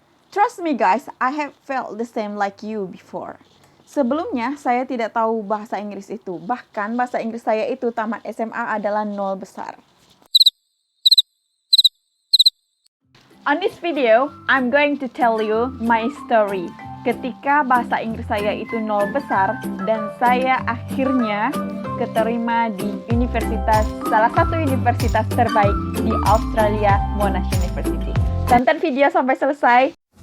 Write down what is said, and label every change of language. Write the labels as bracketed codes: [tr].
[en] Trust me guys, I have felt the same like you before. [id] Sebelumnya saya tidak tahu bahasa Inggris itu, bahkan bahasa Inggris saya itu tamat SMA adalah 0 besar. [en] On this video, I'm going to tell you my story. [id] Ketika bahasa Inggris saya itu 0 besar dan saya akhirnya keterima di salah satu universitas terbaik di Australia, Monash University. Tonton video sampai selesai.